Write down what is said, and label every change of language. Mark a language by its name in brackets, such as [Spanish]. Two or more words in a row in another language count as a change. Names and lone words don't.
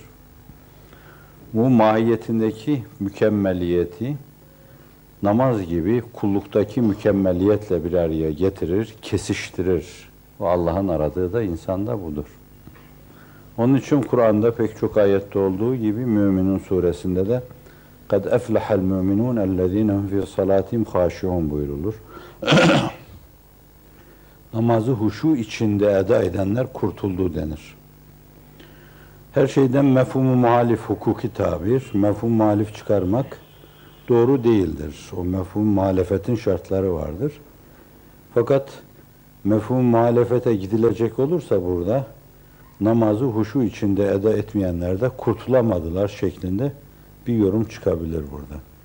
[Turkish] Bu mahiyetindeki mükemmeliyeti namaz gibi kulluktaki mükemmeliyetle bir araya getirir, kesiştirir. Ve Allah'ın aradığı da insanda budur. Onun için Kur'an'da pek çok ayette olduğu gibi Müminun suresinde de [Arabic] قَدْ اَفْلَحَ الْمُؤْمِنُونَ الَّذ۪ينَ هُمْ فِي صَلَاتِهِمْ خَاشِعُونَ [Turkish] buyurulur. Namazı huşu içinde eda edenler kurtuldu denir. Her şeyden mefhumu muhalif hukuki tabir, mefhum muhalif çıkarmak doğru değildir. O mefhum muhalefetin şartları vardır. Fakat mefhum muhalefete gidilecek olursa burada namazı huşu içinde eda etmeyenler de kurtulamadılar şeklinde bir yorum çıkabilir burada.